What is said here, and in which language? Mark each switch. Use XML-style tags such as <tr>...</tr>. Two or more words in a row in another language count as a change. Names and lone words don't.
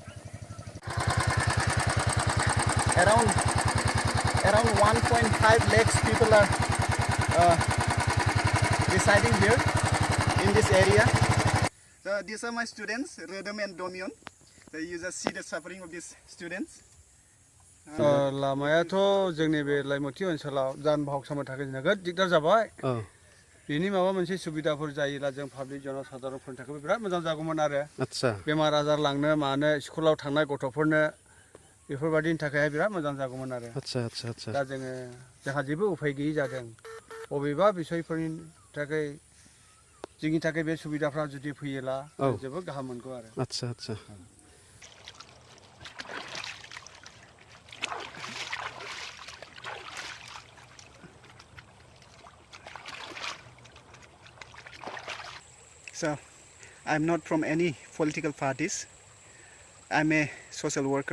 <en>Around 1.5 lakhs people are residing here in this area. So these are my students, Redam and Domion. So you just see the suffering of these students.</en> <brx>लामायाथ' जोंनि बे लाइमथि ओनसोलाव जान बाहक सामनो थाखाय नोगोद दिगदार जाबाय बिनि माबा मोनसे सुबिदाफोर जायोला जों पाब्लिक जनसाधारणफोरनि थाखाय बिराद मोजां जागौमोन आरो आচ্ছা बेमार आजार लांनो मानो स्कुलाव थांनाय गथ'फोरनो बेफोरबायदिनि थाखाय बिराद मोजां जागौमोन आरो आচ্ছা आচ্ছা आচ্ছা दा जोंहा जेबो उफाय गैयै जादों बबेबा बिसयफोरनि थाखाय जोंनि थाखाय बे सुबिदाफ्रा जुदि फैयोला जोबोद गाहाम मोनगौ आरो आচ্ছা आচ্ছা</brx> <en>So I'm not from any political parties. I'm a social worker.</en>